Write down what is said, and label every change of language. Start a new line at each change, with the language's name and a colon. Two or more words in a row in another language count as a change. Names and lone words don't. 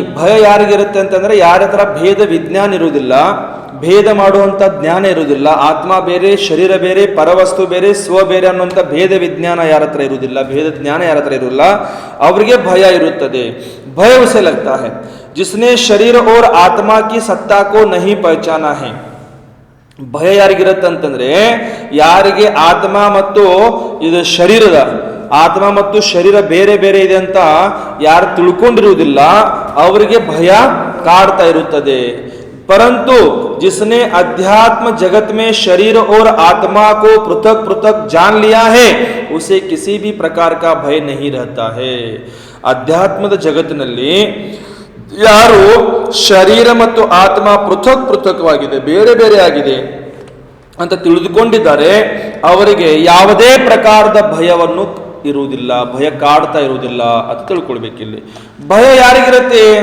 Kannada: ಭಯ ಯಾರಿಗಿರುತ್ತೆ ಅಂತಂದ್ರೆ ಯಾರ ಹತ್ರ ಭೇದ ವಿಜ್ಞಾನ ಇರುವುದಿಲ್ಲ, ಭೇದ ಮಾಡುವಂಥ ಜ್ಞಾನ ಇರುವುದಿಲ್ಲ. ಆತ್ಮ ಬೇರೆ, ಶರೀರ ಬೇರೆ, ಪರವಸ್ತು ಬೇರೆ, ಸ್ವ ಬೇರೆ ಅನ್ನುವಂಥ ಭೇದ ವಿಜ್ಞಾನ ಯಾರ ಹತ್ರ ಇರುವುದಿಲ್ಲ, ಭೇದ ಜ್ಞಾನ ಯಾರ ಹತ್ರ ಇರುವುದಿಲ್ಲ, ಅವರಿಗೆ ಭಯ ಇರುತ್ತದೆ.
Hindi: भय उसे लगता है जिसने शरीर और आत्मा की सत्ता को नहीं पहचाना है.
Kannada: ಭಯ ಯಾರಿಗಿರತ್ತಂತಂದ್ರೆ ಯಾರಿಗೆ ಆತ್ಮ ಮತ್ತು ಇದು ಶರೀರದ ಆತ್ಮ ಮತ್ತು ಶರೀರ ಬೇರೆ ಬೇರೆ ಇದೆ ಅಂತ ಯಾರು ತಿಳ್ಕೊಂಡಿರುವುದಿಲ್ಲ ಅವರಿಗೆ ಭಯ ಕಾಡ್ತಾ ಇರುತ್ತದೆ.
Hindi: परंतु जिसने अध्यात्म जगत में शरीर और आत्मा को पृथक पृथक जान लिया है उसे किसी भी प्रकार का भय नहीं रहता है.
Kannada: अध्यात्मದ ಜಗತ್ತಿನಲ್ಲಿ ಯಾರು ಶರೀರ ಮತ್ತು ಆತ್ಮ ಪೃಥಕ್ ಪೃಥಕ್ವಾಗಿದೆ, ಬೇರೆ ಬೇರೆ ಆಗಿದೆ ಅಂತ ತಿಳಿದುಕೊಂಡಿದ್ದಾರೆ ಅವರಿಗೆ ಯಾವುದೇ ಪ್ರಕಾರದ ಭಯವನ್ನು ಇರುವುದಿಲ್ಲ, ಭಯ ಕಾಡ್ತಾ ಇರುವುದಿಲ್ಲ ಅಂತ ತಿಳ್ಕೊಳ್ಬೇಕಿಲ್ಲಿ. ಭಯ ಯಾರಿಗಿರುತ್ತೆ?